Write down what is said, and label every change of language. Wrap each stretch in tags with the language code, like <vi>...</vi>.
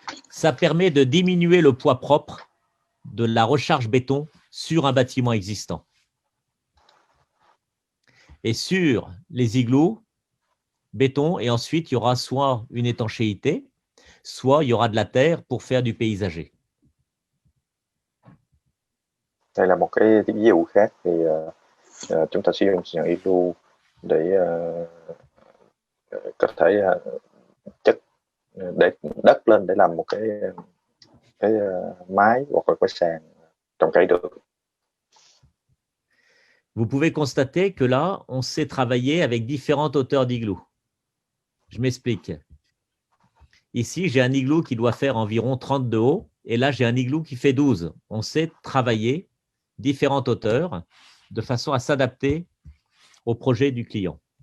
<fr>Ça permet de diminuer le poids propre de la recharge béton sur un bâtiment existant. Et sur les igloos, béton, et ensuite, il y aura soit une étanchéité, soit il y aura de la terre pour faire du paysager.</fr> <vi>Đây là một cái ví dụ khác thì chúng ta sử dụng sàn igloo để có thể chất để đất lên để làm một cái mái hoặc là cái sàn trồng cây được.</vi> <fr>Vous pouvez constater que là, on sait travailler avec différentes hauteurs d'igloo. Je m'explique. Ici, j'ai un igloo qui doit faire environ 30 de haut, et là, j'ai un igloo qui fait 12. On sait travailler différentes hauteurs de façon à s'adapter au projet du client.</fr>